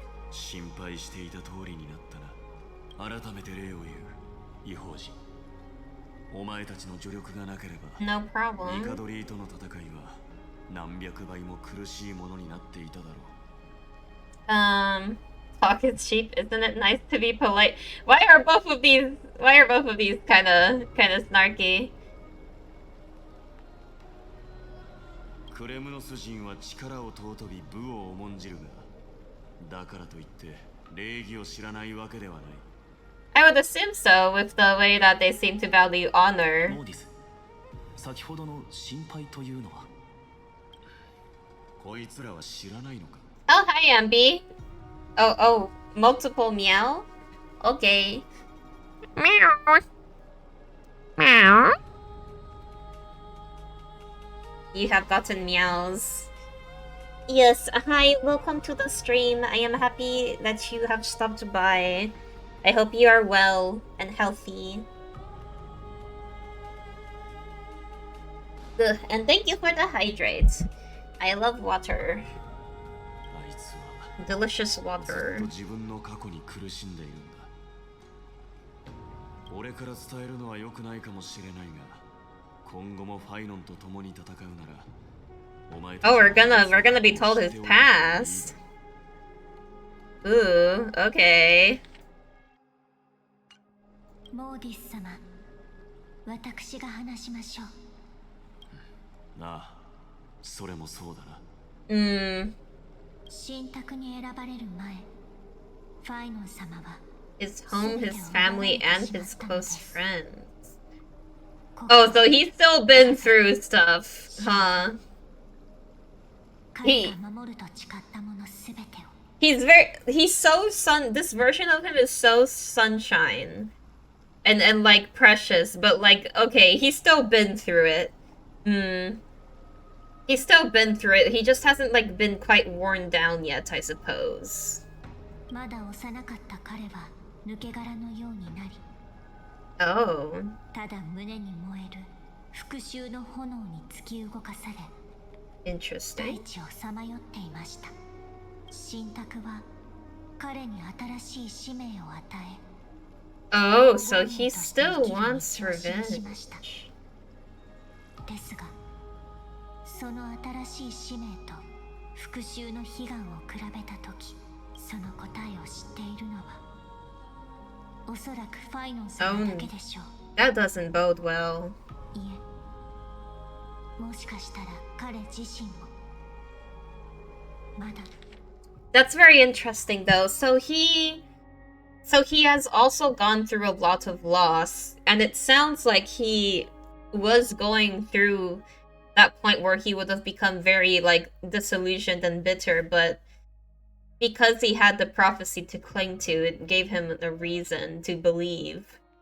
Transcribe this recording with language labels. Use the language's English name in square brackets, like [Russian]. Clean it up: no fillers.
[Japanese] 心配していた通りになったな。改めて礼を言う、異邦人。お前たちの助力がなければ、 [English] No problem. [Japanese] ニカドリーとの戦いは何百倍も苦しいものになっていただろう。 [English] Talk is cheap. Isn't it nice to be polite? Why are both of these kind of snarky? [Japanese] クレムノス人は力を尊び武を重んじるが、だからといって礼儀を知らないわけではない。 [English] I would assume so, with the way that they seem to value honor. [Japanese] モーディス、先ほどの心配というのは。こいつらは知らないのか。 [English] Oh, hi, Ambi. Oh, multiple meow? Okay. Meow. Meow. You have gotten meows. Yes, hi, welcome to the stream. I am happy that you have stopped by. I hope you are well and healthy. Ugh, and thank you for the hydrates. I love water. [Japanese] あいつは [English] Delicious [Japanese] ずっ [English] water. [Japanese] と自分の過去に苦しんでいるんだ。俺から伝えるのは良くないかもしれないが、今後もファイノンと共に戦うなら、お前たち [English] Oh, [Japanese] は [English] we're gonna be told his past. Ooh, okay. [Japanese] モーディス様、私が話しましょう。なあ、それもそうだな。神託に選ばれる前、ファイノン様は [English] His home, his family, and his close friends. Oh, so he's still been through stuff, huh? [Japanese] 彼が守ると誓ったものすべてを。 [English] He's so this version of him is so sunshine. And like precious, but like, okay, he's still been through it. He's still been through it. He just hasn't like been quite worn down yet, I suppose. [Japanese] まだ幼かった彼は抜け殻のようになり、 [English] Oh. [Japanese] ただ胸に燃える復讐の炎に突き動かされ、大 [English] Interesting. [Japanese] 地をさまよっていました。神託は彼に新しい使命を与え、 [English] Oh, so he still wants revenge. [Japanese] ですが、その新しい使命と復讐の悲願を比べたとき、その答えを知っているのはおそらくファイノンさんだけでしょう。 [English] That doesn't bode well. [Japanese] いえ、もしかしたら彼自身もまだ。 [English] That's very interesting though. So he has also gone through a lot of loss, and it sounds like he was going through that point where he would have become very like disillusioned and bitter, but because he had the prophecy to cling to, it gave him a reason to believe.